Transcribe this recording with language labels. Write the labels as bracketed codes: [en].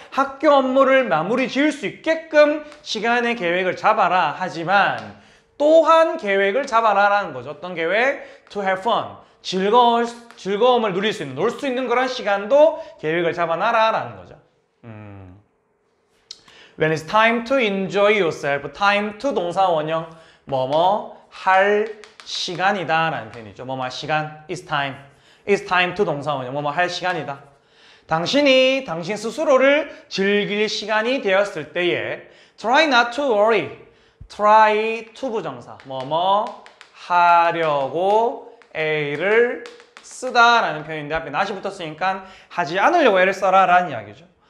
[ko] 학교 업무를 마무리 지을 수 있게끔 시간의 계획을 잡아라. 하지만 또한 계획을 잡아라 라는 거죠. 어떤 계획? [en] To have fun. [ko] 즐거움을 누릴 수 있는, 놀 수 있는 그런 시간도 계획을 잡아놔라 라는 거죠. [en] When it's time to enjoy yourself, time to 동사 원형, [ko] 뭐뭐 할 시간이다 라는 표현이죠. 뭐뭐 할 시간, it's time. [en] It's time to [ko] 동사 원형, 뭐뭐 할 시간이다. 당신이 당신 스스로를 즐길 시간이 되었을 때에 [en] try not to worry, [ko] try to 부정사, 뭐뭐 하려고 A를 쓰다라는 표현인데 앞에 not이 붙었으니까 하지 않으려고 애를 써라 라는 이야기죠.